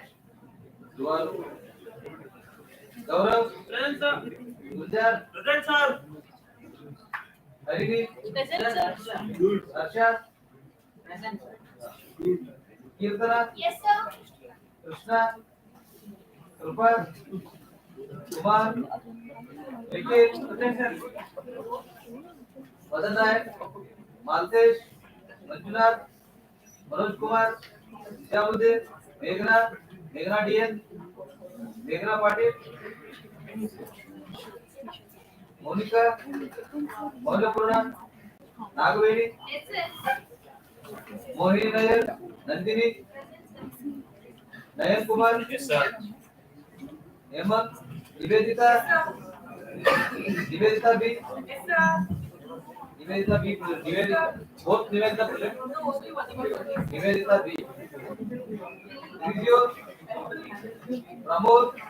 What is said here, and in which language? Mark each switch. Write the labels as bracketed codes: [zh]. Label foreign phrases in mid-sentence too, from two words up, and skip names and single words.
[en] ಧ್ರುವಾಲು ಗೌರವ್ present sir ಗುಲ್ಜಾರ್ present sir ಹರಿಣಿ Present, sir. ಹರ್ಷ Present, sir. ಕೀರ್ತನ Yes, sir. ಕೃಷ್ಣ ಕೃಪಾ कुमार, निखिल, मदन नायक, मालतेश, मंजुनाथ, मनोज कुमार, श्यामुद्दीन, मेघना, मेघना डीएन, मेघना पाटिल, मोनिका, मौलपूर्णा, नागवेणी, मोहिनी नायर, नंदिनी, नयन कुमार, हेमंत, निवेदिता, निवेदिता बी, निवेदिता बी, निवेदिता, both निवेदिता present, निवेदिता बी, Vijay, प्रमोद,